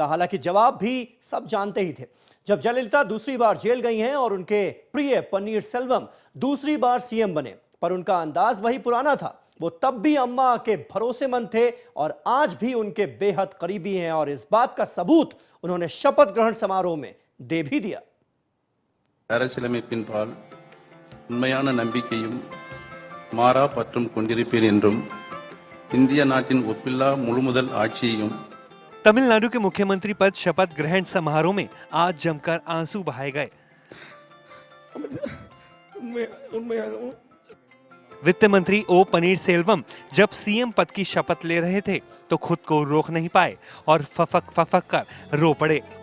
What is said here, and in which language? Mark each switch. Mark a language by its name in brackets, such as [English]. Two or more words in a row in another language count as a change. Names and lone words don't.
[Hindi] हालांकि जवाब भी सब जानते ही थे। जब जयललिता दूसरी बार जेल गई हैं और उनके प्रिय पन्नीरसेल्वम दूसरी बार सीएम बने, पर उनका अंदाज वही पुराना था। वो तब भी अम्मा के भरोसेमंद थे और आज भी उनके बेहद करीबी हैं, और इस बात का सबूत उन्होंने शपथ ग्रहण समारोह में दे भी दिया। [Tamil] அரசியலமைப்பின்பால் உண்மையான நம்பிக்கையும் மாறா பற்றும் கொண்டிருப்பேன் என்றும் இந்திய நாட்டின் ஒப்பில்லா முழுமுதல் ஆட்சியையும்। [Hindi] तमिलनाडु के मुख्यमंत्री पद शपथ ग्रहण समारोह में आज जमकर आंसू बहाए गए। वित्त मंत्री ओ पनीरसेल्वम जब सीएम पद की शपथ ले रहे थे तो खुद को रोक नहीं पाए और फफक फफक कर रो पड़े।